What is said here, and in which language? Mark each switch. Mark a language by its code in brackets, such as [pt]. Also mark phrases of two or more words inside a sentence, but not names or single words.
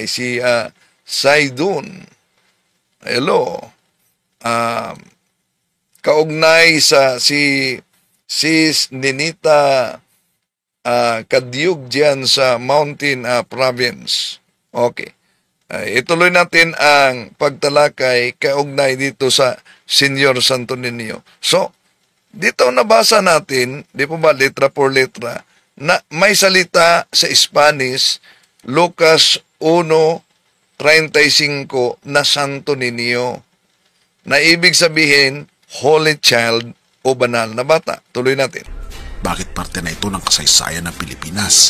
[tl] Si Saidun, hello, kaugnay sa si Sis Ninita Kadyug dyan sa Mountain Province. Okay. Ituloy natin ang pagtalakay kaugnay dito sa Señor Santo Niño. So, dito nabasa natin, di po ba, [es] letra por letra, [tl] na may salita sa Spanish, Lucas 1:35 na Santo Niño, na ibig sabihin, [en] Holy Child [tl] o banal na bata. Tuloy natin. Bakit parte na ito ng kasaysayan ng Pilipinas?